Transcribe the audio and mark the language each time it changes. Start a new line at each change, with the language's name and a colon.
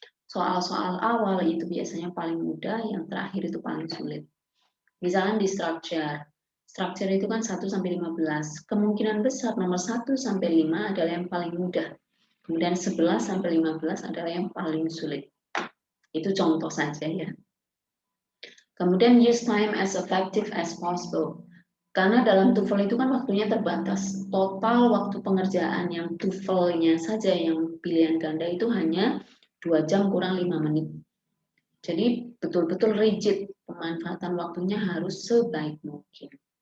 Indonesian: Soal-soal awal itu biasanya paling mudah, yang terakhir itu paling sulit. Misalnya di structure. Structure itu kan 1 sampai 15. Kemungkinan besar nomor 1 sampai 5 adalah yang paling mudah. Kemudian 11 sampai 15 adalah yang paling sulit. Itu contoh saja ya.
English: Kemudian use time as effective as possible.
Indonesian: Karena dalam TOEFL itu kan waktunya terbatas. Total waktu pengerjaan yang TOEFL-nya saja yang pilihan ganda itu hanya 2 jam kurang 5 menit. Jadi betul-betul rigid, pemanfaatan waktunya harus sebaik mungkin.